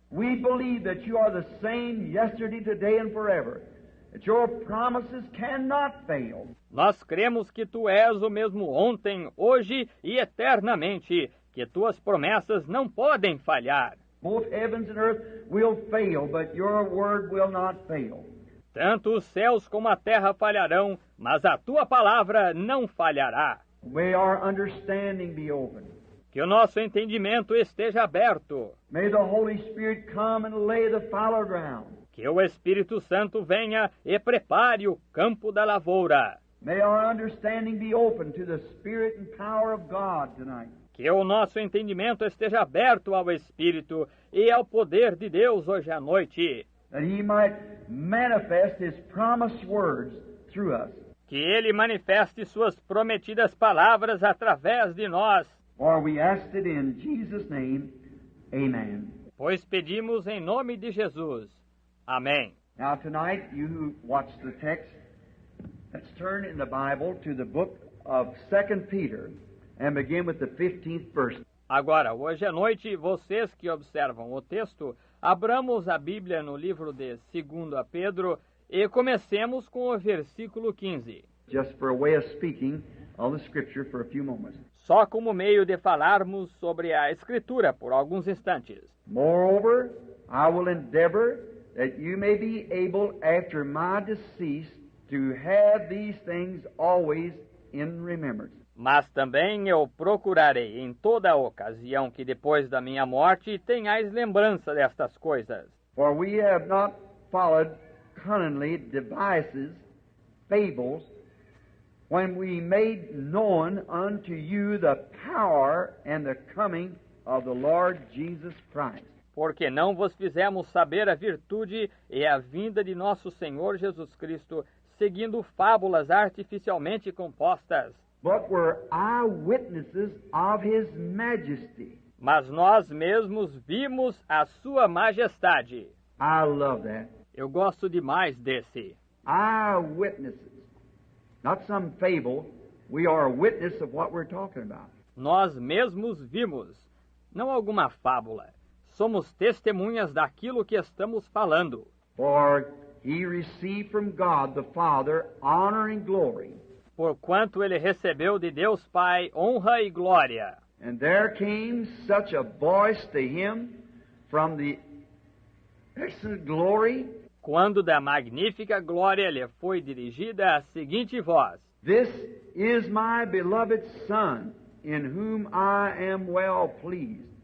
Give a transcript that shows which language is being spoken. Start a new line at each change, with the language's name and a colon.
English: We believe that you are the same yesterday, today, and forever. That your promises cannot fail.
Portuguese: Nós cremos que tu és o mesmo ontem, hoje e eternamente, que tuas promessas não podem falhar.
English: Both heavens and earth will fail, but your word will not fail.
Portuguese: Tanto os céus como a terra falharão, mas a tua palavra não falhará.
English: May our understanding be open.
Portuguese: Que o nosso entendimento esteja aberto.
English: May the Holy Spirit come and lay the fallow ground.
Portuguese: Que o Espírito Santo venha e prepare o campo da lavoura.
English: May our understanding be open to the Spirit and power of God tonight.
Portuguese: Que o nosso entendimento esteja aberto ao Espírito e ao poder de Deus hoje à noite.
English: That He might manifest His promised words through us.
Portuguese: Que Ele manifeste suas prometidas palavras através de nós.
English: For we asked it in Jesus' name, amen.
Portuguese: Pois pedimos em nome de Jesus. Amém.
English: Now tonight, you who watch the text, Let's turn in the Bible to the book of 2 Peter and begin with the 15th verse.
Portuguese: Agora, hoje à noite, vocês que observam o texto, abramos a Bíblia no livro de 2 Pedro e comecemos com o versículo 15.
English: Just for a way of speaking of the Scripture for a few moments.
Portuguese: Só como meio de falarmos sobre a Escritura por alguns instantes.
English: Moreover, I will endeavor that you may be able after my decease to have these things always in remembrance.
Portuguese: Mas também eu procurarei em toda ocasião que depois da minha morte tenhais lembrança destas coisas.
English: For we have not followed cunningly devices, fables, when we made known unto you the power and the coming of the Lord Jesus Christ.
Portuguese: Porque não vos fizemos saber a virtude e a vinda de nosso Senhor Jesus Cristo, seguindo fábulas artificialmente compostas.
English: But were eyewitnesses of His majesty.
Portuguese: Mas nós mesmos vimos a sua majestade.
English: I love that.
Portuguese: Eu gosto demais desse.
English: Eyewitnesses. Not some fable. We are a witness of what we're talking about.
Portuguese: Nós mesmos vimos, não alguma fábula. Somos testemunhas daquilo que estamos falando.
English: For He received from God the Father honor and glory.
Portuguese: Porquanto ele recebeu de Deus Pai honra e glória.
English: And there came such a voice to him from the excellent glory.
Portuguese: Quando da magnífica glória lhe foi dirigida a seguinte voz:
English: This is my beloved Son, in whom I am well pleased.